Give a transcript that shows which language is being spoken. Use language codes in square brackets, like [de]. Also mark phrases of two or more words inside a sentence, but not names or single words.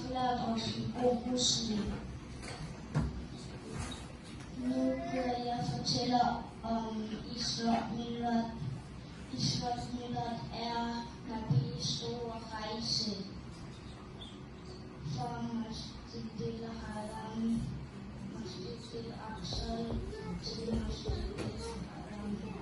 [da] Muslim. Nu vil jeg fortælle om Isra Mi'raj er Nabis store rejse fra Masjid al-Haram, Masjid al-Aqsa til Masjid al-Haram.